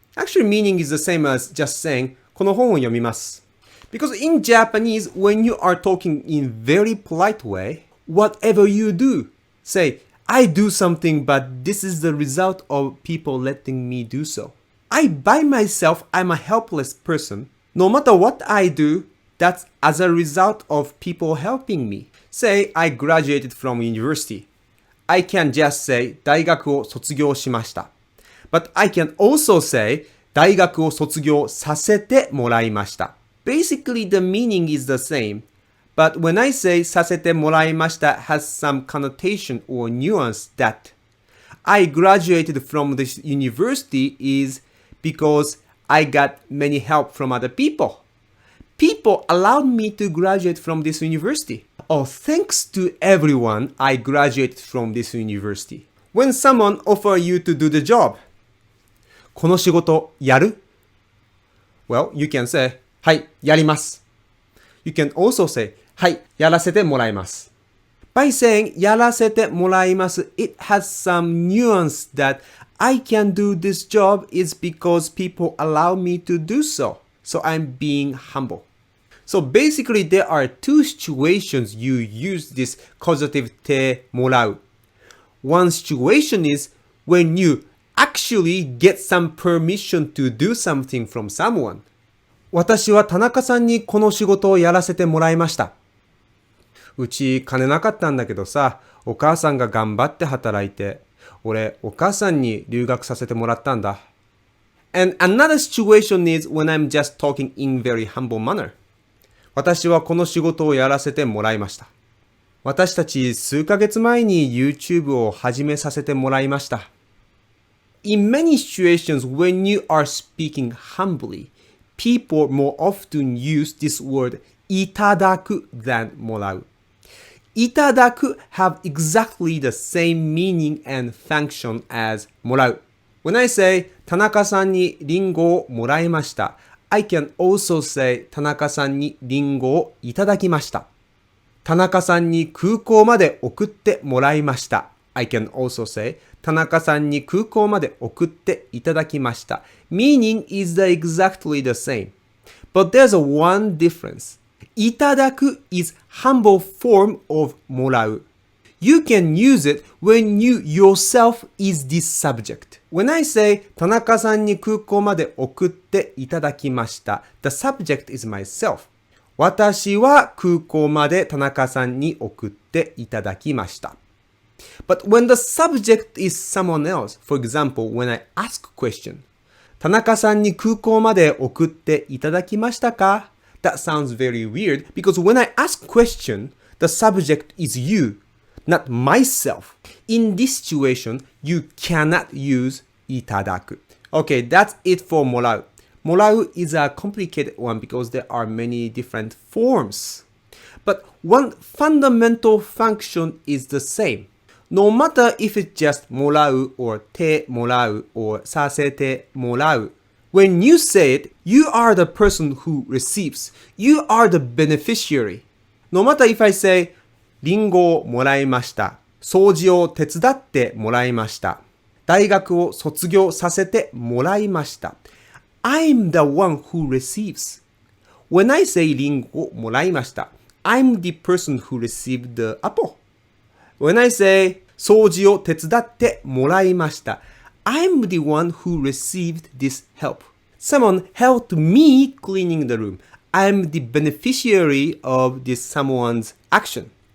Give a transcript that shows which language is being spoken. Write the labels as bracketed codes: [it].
[en] Actually, meaning is the same as just saying, [ja] この本を読みます。 [en] Because in Japanese, when you are talking in very polite way, whatever you do, say, I do something, but this is the result of people letting me do so. I by myself, I'm a helpless person. No matter what I do, that's as a result of people helping me. Say, I graduated from university. I can just say, [ja] 大学を卒業しました。 [en] But I can also say, [ja] 大学を卒業させてもらいました。 [en] Basically, the meaning is the same. But when I say させてもらいました has some connotation or nuance that I graduated from this university is because I got many help from other people. People allowed me to graduate from this university. Oh, thanks to everyone, I graduated from this university. When someone offers you to do the job, [ja] この仕事やる? [en] Well, you can say, [ja] はい、やります。 [en] You can also say, [ja] はい、やらせてもらいます。 [en] By saying やらせてもらいます, it has some nuance that I can do this job is because people allow me to do so. So I'm being humble. So basically there are two situations you use this causative てもらう. One situation is when you actually get some permission to do something from someone. [ja] 私は田中さんにこの仕事をやらせてもらいました。うち金なかったんだけどさ、お母さんが頑張って働いて、俺お母さんに留学させてもらったんだ。 [en] And another situation is when I'm just talking in very humble manner. [ja] 私はこの仕事をやらせてもらいました。私たち数ヶ月前に YouTube を始めさせてもらいました。 [en] In many situations when you are speaking humbly, people more often use this word いただく than もらう。いただく have exactly the same meaning and function as もらう。 When I say [ja] 田中さんにリンゴをもらいました、 [en] I can also say [ja] 田中さんにリンゴをいただきました。田中さんに空港まで送ってもらいました。 [en] I can also say [ja] 田中さんに空港まで送っていただきました。 [en] Meaning is exactly the same. But there's one difference. いただく is humble form of もらう。 You can use it when you yourself is this subject. When I say [ja] 田中さんに空港まで送っていただきました, [en] the subject is myself. [ja] 私は空港まで田中さんに送っていただきました。 [en] But when the subject is someone else, for example, when I ask a question, [ja] 田中さんに空港まで送っていただきましたか? [en] That sounds very weird because when I ask a question, the subject is you, not myself. In this situation, you cannot use いただく. Okay, that's it for もらう. もらう is a complicated one because there are many different forms. But one fundamental function is the same. No matter if it's just もらう or てもらう or させてもらう. When you say it, you are the person who receives. You are the beneficiary. No matter if I say [ja] リンゴをもらいました。掃除を手伝ってもらいました。大学を卒業させてもらいました。 [en] I'm the one who receives. When I say [ja] リンゴをもらいました。 [en] I'm the person who received the apple. When I say [ja] 掃除を手伝ってもらいました。 [en] I'm the one who received this help. Someone helped me cleaning the room. I'm the beneficiary of this someone's action.